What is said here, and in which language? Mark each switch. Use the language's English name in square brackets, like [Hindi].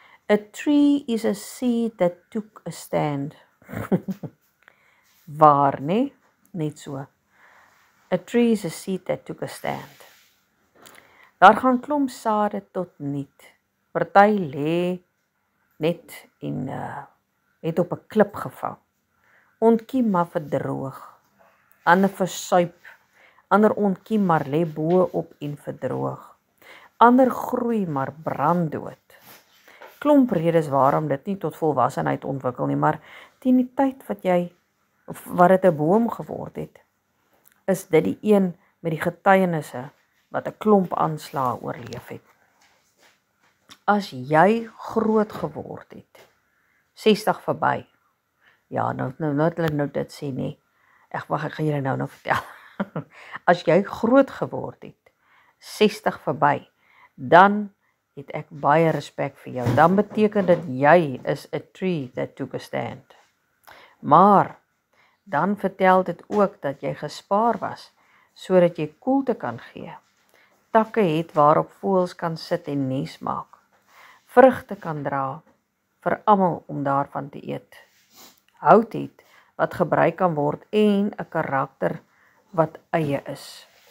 [English] A tree is a seed that took a stand. [Afrikaans] Waar, nee? Net so. [English] A tree is a seed that took a stand. [Afrikaans] Daar gaan klomp sade tot niet. Party lê net en het op 'n klip gevang. Ontkiem maar verdroog. Ander versuip. Ander ontkiem maar lê bo op en verdroog. Ander groei maar branddood. Klomp redes waarom dit nie tot volwassenheid ontwikkel nie, maar teen die tyd wat dit 'n boom geword het, is dit die een met die getuienisse wat 'n klomp aanslae oorleef het. As jy groot geword het, 60 verby. Ja, nou dit sê nie. Ek gaan julle nou vertel. As jy groot geword het, 60 verby, dan het ek baie respek vir jou. Dan beteken dit jy is [English] a tree that took a stand. [Afrikaans] Maar dan vertel dit ook dat jy gespaar was, sodat jy koelte kan gee. Takke het waarop voëls kan sit en nes maak. Vrugte kan dra, vir almal om daarvan te eet. Hout het wat gebruik kan word en 'n karakter wat eie is.